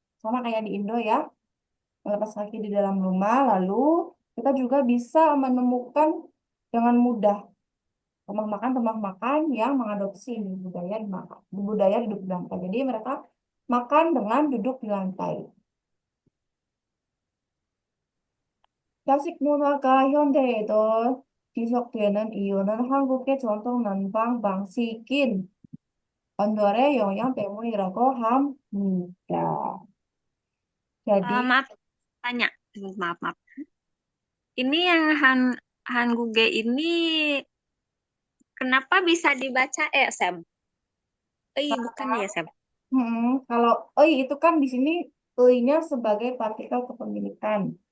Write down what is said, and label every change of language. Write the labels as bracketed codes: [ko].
[id] Sama kayak di Indo ya, melepas kaki di dalam rumah. Lalu kita juga bisa menemukan dengan mudah rumah makan yang mengadopsi ini budaya duduk di lantai. Jadi mereka makan dengan duduk di lantai. [ko] 야식 문화가 현대에도 지속되는 이유는 한국의 전통 난방 방식인 언어의 영향 때문이라고 합니다. [id] Jadi, Maaf, tanya. Maaf, maaf. Ini yang Hanguge ini kenapa bisa dibaca Sam? Bukan ya, Sam. kalau itu kan di sini nya sebagai partikel kepemilikan.